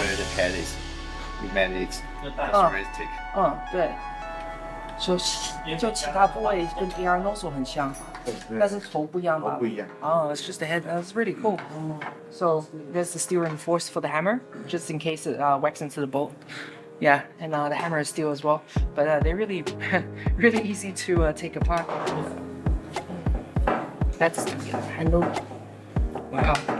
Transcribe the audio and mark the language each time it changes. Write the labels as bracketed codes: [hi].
[en] Where the head is, humanity, Oh. futuristic. [zh] 对。就其他部位跟 AR nozzle 很像，但是头不一样吧？不一样。 [en] Oh, it's just the head. That's really cool. So there's the steel reinforced for the hammer, just in case it whacks into the bolt. Yeah, and the hammer is steel as well. But they're really, really easy to take apart. That's the handle. Wow.